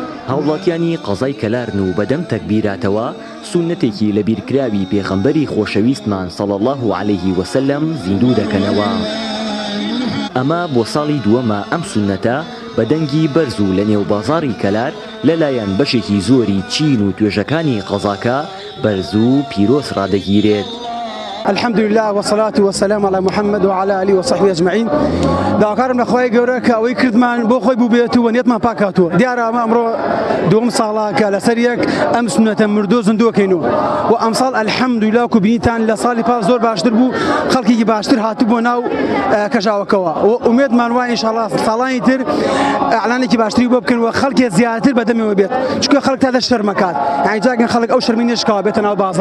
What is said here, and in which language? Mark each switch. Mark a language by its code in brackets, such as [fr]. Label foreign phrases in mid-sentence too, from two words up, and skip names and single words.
[ckb] هاوڵاتیانی قەزای کەلارن و بەدەم تەکبیراتەوە سونەتێکی لە بیرکراوی پێغەمبەری خۆشەویستمان [ar] صلی الله عليه وسلم [ckb] زیندوو دەکەنەوە. ئەمە بۆ ساڵی دووەمە ئەم سونەتە بە دەنگی بەرز و لە نێو بازاڕی کەلار لەلایەن بەشێکی زۆری چین و توێژەکانی قەزاکە بەرز و پیرۆز ڕادەگیرێت. [ar] الحمد لله والصلاة والسلام على محمد وعلى آله وصحبه أجمعين. [ckb] داوکارم لخوای گەورە کە ئەوەی کردمان بۆ خۆی بووبێت و نیەتمان پاکاتوە. دیارە ئەمە ئەمڕۆ دووەم ساڵە کە لەسەر یەک ئەم سونەتە مردۆ زیندووەکەینەوە و ئەم ساڵ الحەمدوللا و بینیتان لە ساڵی پاس زۆر باشتر بوو، خەڵکێکی باشتر هاتوو بۆ ناو کەژاوەکەوە و ئومێدمان وایە ئینشاءڵڵا ساڵانی تر ئەعلانێکی باشتری بۆ بکەن و خەڵکێ زیاتر بەدەمەوە بێت، چونکە خەڵک تا دە شەرمەکات، یعنی جاکەن خەڵک ئەو شەرمی نێشکەوە بێتە ناو بازار.